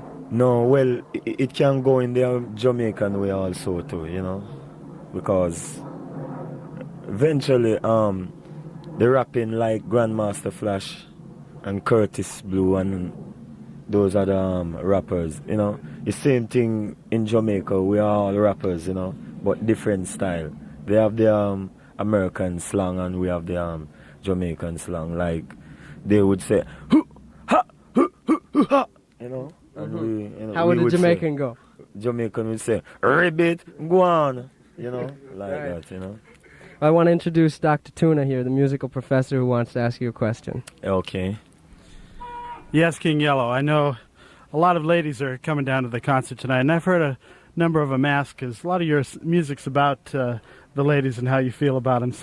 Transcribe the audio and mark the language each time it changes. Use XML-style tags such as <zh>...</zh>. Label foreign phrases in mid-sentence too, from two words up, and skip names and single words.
<en>No, well, it can go in the Jamaican way also too, you know, because eventually the rapping like Grandmaster Flash and Curtis Blue and those other rappers, you know, the same thing in Jamaica, we are all rappers, you know, but different style. They have the American slang and we have the Jamaican slang. Like they would say, "Hoo, ha, hoo, hoo, hoo, ha," you know. And we, you know, How we would a say- Jamaican go? Jamaican would say, "Ribbit, go on," you know, like Right. that, you know. I want to introduce Dr. Tuna here, the musical professor who wants to ask you a question. Okay. Yes, King Yellow. I know a lot of ladies are coming down to the concert tonight, and I've heard a number of them ask, because a lot of your music's about the ladies and how you feel about them.</en>